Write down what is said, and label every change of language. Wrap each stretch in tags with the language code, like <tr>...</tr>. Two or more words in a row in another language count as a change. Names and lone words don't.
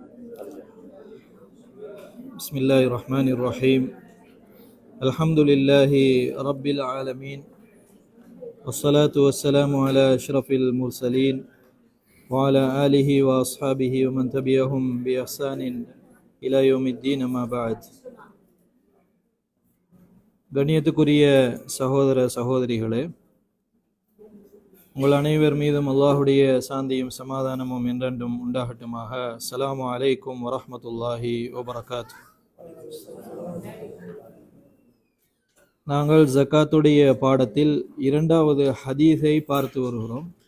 <ar>بسم الله الرحمن الرحيم. الحمد لله رب العالمين، والصلاة والسلام على أشرف المرسلين وعلى آله وأصحابه ومن تبعهم بإحسان إلى يوم الدين. ما بعد.</ar> <ta>கண்ணியத்துக்குரிய சகோதர சகோதரிகளே, உங்கள் அனைவர் மீதும் அல்லாஹுடைய சாந்தியும் சமாதானமும் என்றென்றும் உண்டாகட்டுமாக.</ta> <ar>السلام عليكم ورحمة الله وبركاته.</ar> <ta>நாங்கள் ஜக்காத்துடைய பாடத்தில் இரண்டாவது ஹதீஸை பார்த்து வருகிறோம்.</ta>